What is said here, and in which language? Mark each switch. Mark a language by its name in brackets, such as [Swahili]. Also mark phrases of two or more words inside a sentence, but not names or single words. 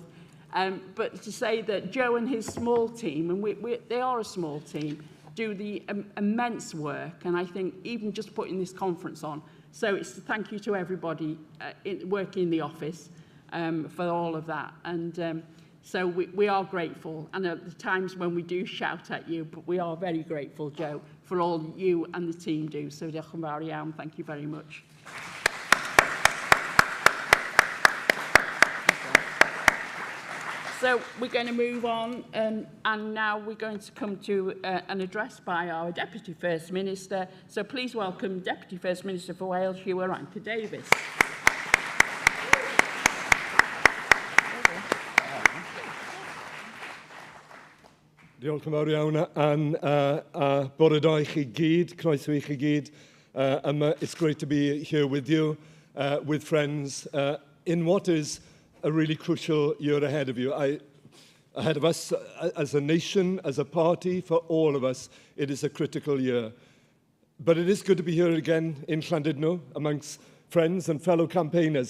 [English] But to say that Joe and his small team, and they are a small team, do the immense work, and I think even just putting this conference on. So it's a thank you to everybody working in the office for all of that. And so we are grateful. And at the times when we do shout at you, but we are very grateful, Joe, for all you and the team do. [Welsh] So diolch yn fawr iawn. [English] Thank you very much. So we're going to move on, and now we're going to come to an address by our Deputy First Minister. So please welcome Deputy First Minister for Wales, Ymunwch Davies. [Welsh] Diolch yn fawr iawn, a bore da I chi gyd, croeso I chi gyd. [English] It's great to be here with you, with friends, in what is a really crucial year ahead of you. Ahead of us as a nation, as a party, for all of us, it is a critical year. But it is good to be here again in Llandudno, amongst friends and fellow campaigners.